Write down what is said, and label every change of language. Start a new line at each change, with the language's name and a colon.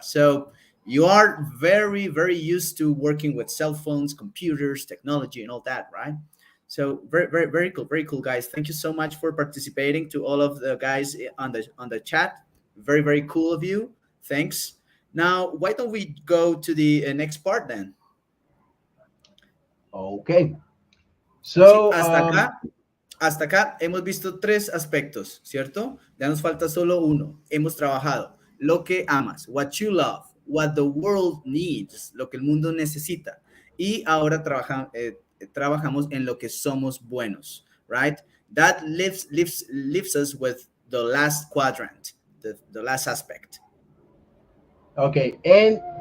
English: So you are very, very used to working with cell phones, computers, technology, and all that, right? So very cool, guys. Thank you so much for participating. To all of the guys on the chat, very, very cool of you. Thanks. Now, why don't we go to the next part then? Okay. So,
Spanish: hasta acá hemos visto 3 aspectos, ¿cierto? Ya nos falta solo uno. Hemos trabajado lo que amas,
English: what you love, what the world needs,
Spanish: lo que el mundo necesita. Y ahora trabajamos en lo que somos buenos,
English: right? That leaves us with the last quadrant, the last aspect. Okay, and